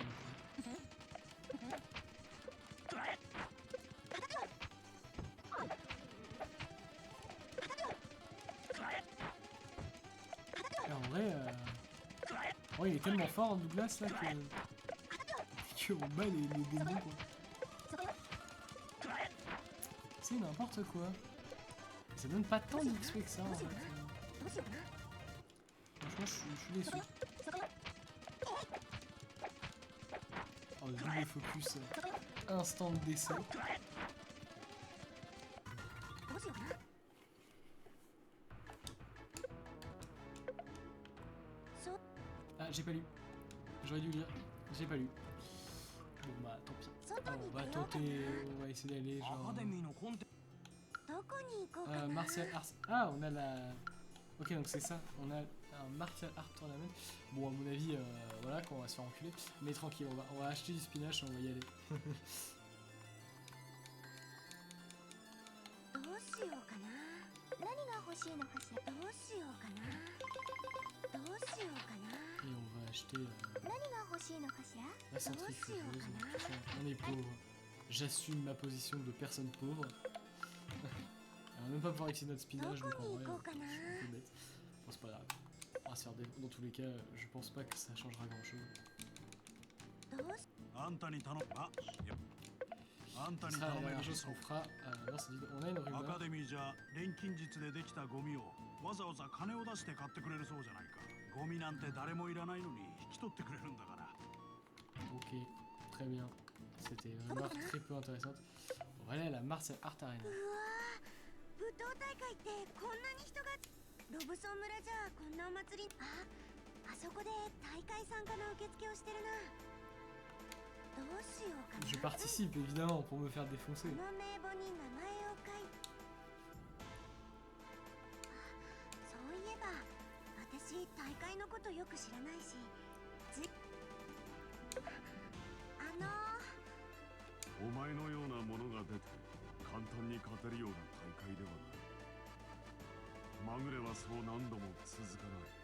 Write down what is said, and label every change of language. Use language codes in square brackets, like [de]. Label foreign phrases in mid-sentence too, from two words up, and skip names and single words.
[fr] Et en vrai, ouais, il est tellement fort Douglas là que on bat les démons quoi. [ja] そこよ。 [fr] C'est n'importe quoi. Ça donne pas tant d'XP que ça en fait. [ja] どうしようかな。 [fr] Franchement, je suis déçu. [ja] そこよ。 [fr] Oh, le double focus, instant de décès. [ja] どうしようかな。そう。 [fr] Ah, j'ai pas lu. J'aurais dû lire. J'ai pas lu. Bon bah, tant pis. [ja] 外 [fr] On [ja] に [fr] va [ja] 出ようか [fr] tenter, on va essayer d'aller [ja] ア [fr] genre... [ja] カデミーのコンテな。どこに行こうかな。 [en] Martial Arts. [fr] Ah, on a la... Ok, donc c'est ça. On a un [en] Martial Art Tournament. [fr] Bon, à mon avis, voilà, qu'on va se faire enculer. Mais tranquille, on va acheter du spinach et on va y aller. [ja] どうしようかな。何が欲しいのかしら。どうしようかな。どうしようかな。 [fr] Et on va acheter [ja] 何が欲しいのかしら。 [fr] la centrifugeuse. Tiens, on est pauvre. J'assume ma position de personne pauvre. On va même pas pouvoir utiliser notre spinach, donc en vrai, je suis un peu bête. Bon, c'est pas grave. On va se faire dans tous les cas, je pense pas que ça changera grand chose. [ja] どうしあんたに頼む。あ、いやあんた [fr] Ce [ja] に [fr] sera [ja] 頼 [fr] la [ja] める [fr] dernière chose qu'on fera. Non, c'est vide. On a une [ja] アカ [fr] rumeur. [ja] デミーじゃ錬金術でできたゴミをわざわざ金を出して買ってくれるそうじゃないか。ゴミなんて誰もいらないのに引き取ってくれるんだから。 [fr] Ok, très bien. C'était une remarque très peu intéressante. On va aller à la Martial Art Arena. [ja] うわー、武闘大会ってこんなに人が。ロブソン村じゃこんなお祭り。あそこで大会参加の受付をしてるな。どうしようかな。 [fr] Je participe évidemment pour me faire défoncer. [ja] この名簿に名前を書いて。そういえば私大会のことよく知らないし。お前のようなものが出て簡単に勝てるような大会ではない。まぐれはそう何度も続かない。